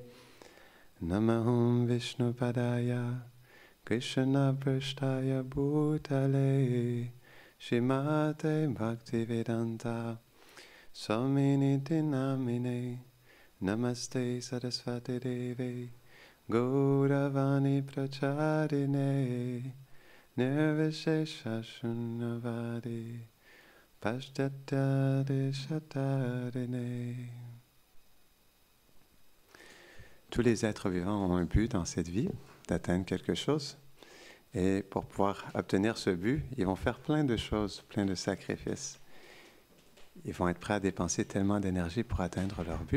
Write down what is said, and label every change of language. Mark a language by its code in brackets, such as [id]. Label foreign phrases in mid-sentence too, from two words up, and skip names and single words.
[sa] नमो ॐ विष्णु पादाय, कृष्ण प्रेष्ठाय भूतले, श्रीमते भक्तिवेदान्त, स्वामिन्निति नामिने, नमस्ते सारस्वते देवे, गौरवाणी प्रचारिणे, निर्विशेष शून्यवादि, पाश्चात्यदेश तारिणे. [fr] Tous les êtres vivants ont un but dans cette vie, d'atteindre quelque chose. Et pour pouvoir obtenir ce but, ils vont faire plein de choses, plein de sacrifices. Ils vont être prêts à dépenser tellement d'énergie pour atteindre leur but.